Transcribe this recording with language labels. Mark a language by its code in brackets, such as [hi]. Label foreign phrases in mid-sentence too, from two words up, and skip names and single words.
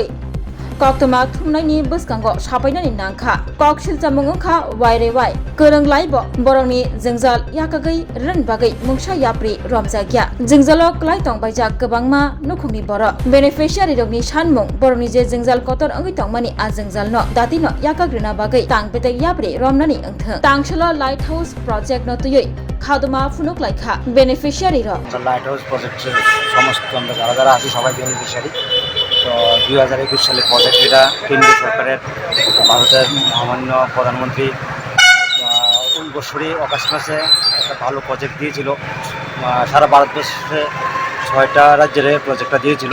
[trp] कक्तमा थुमनायनि बसकांगो सापाइनानि नांखा कक सिलचामुं ओंखा वाइरे वाइ गोरों लाइबो बरंनि जोंजाल याकागै रनबागै मुंसा याप्रि रमजागिया जोंजालो क्लाइ तंबाइजा गोबांमा नुखुंनि बर बेनिफिशियारि रगनि सानमुं बरंनि जे जोंजाल कतर अंगै तंमानि आ जोंजालनो दातिनो याकाग्रेना बागै तांबेते याप्रि रमनानि ओंथो तांसलो लाइट हाउस प्रोजेक्ट नतुयै खादमा फुनुक लाइखा बेनिफिशियारि र [bn] লাইট হাউস প্রজেক্টের সমস্ত আমরা যারা যারা আছি সবাই বেনিফিশিয়ারি। তো 2021 সালে প্রজেক্ট এটা কেন্দ্রীয় সরকারের ভারতের মহামান্য প্রধানমন্ত্রী ওই বছরই অগাস্ট মাসে একটা ভালো প্রজেক্ট দিয়েছিল। সারা ভারতবর্ষে 6টা রাজ্যের প্রজেক্টটা দিয়েছিল।